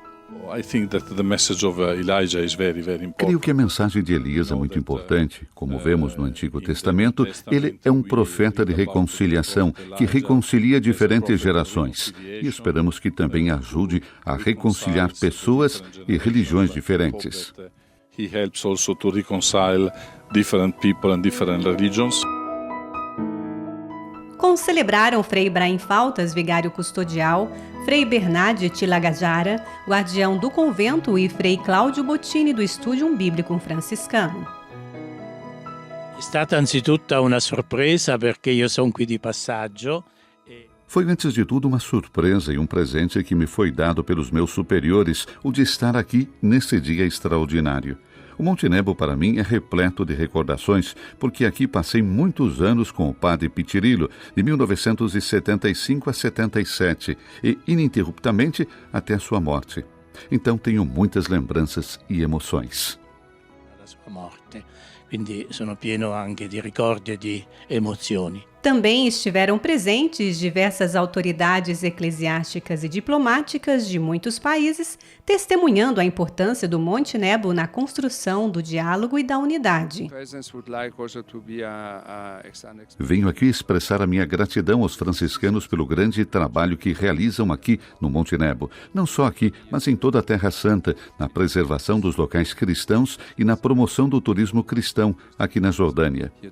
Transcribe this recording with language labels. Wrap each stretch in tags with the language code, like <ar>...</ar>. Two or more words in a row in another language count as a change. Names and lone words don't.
<pt>Creio que a mensagem de Elias é muito importante. Como vemos no Antigo Testamento, ele é um profeta de reconciliação que reconcilia diferentes gerações. E esperamos que também ajude a reconciliar pessoas e religiões diferentes.</pt> <en>He helps also to reconcile different people and different religions.</en> <pt>Concelebraram Frei Ibrahim Faltas, vigário custodial, Frei Bernardi Tilagajara, guardião do convento, e Frei Cláudio Bottini, do Studium Bíblico Franciscano.</pt> <it>È stata anzitutto una sorpresa perché io sono qui di passaggio.</it> <pt>Foi, antes de tudo, uma surpresa e um presente que me foi dado pelos meus superiores, o de estar aqui nesse dia extraordinário. O Monte Nebo, para mim, é repleto de recordações, porque aqui passei muitos anos com o padre Pitirillo, de 1975 a 77, e ininterruptamente até a sua morte. Então tenho muitas lembranças e emoções. Da sua morte.</pt> <it>Quindi sono pieno anche di ricordi e di emozioni.</it> <pt>Também estiveram presentes diversas autoridades eclesiásticas e diplomáticas de muitos países, testemunhando a importância do Monte Nebo na construção do diálogo e da unidade. Venho aqui expressar a minha gratidão aos franciscanos pelo grande trabalho que realizam aqui no Monte Nebo, não só aqui, mas em toda a Terra Santa, na preservação dos locais cristãos e na promoção do turismo cristão aqui na Jordânia.</pt>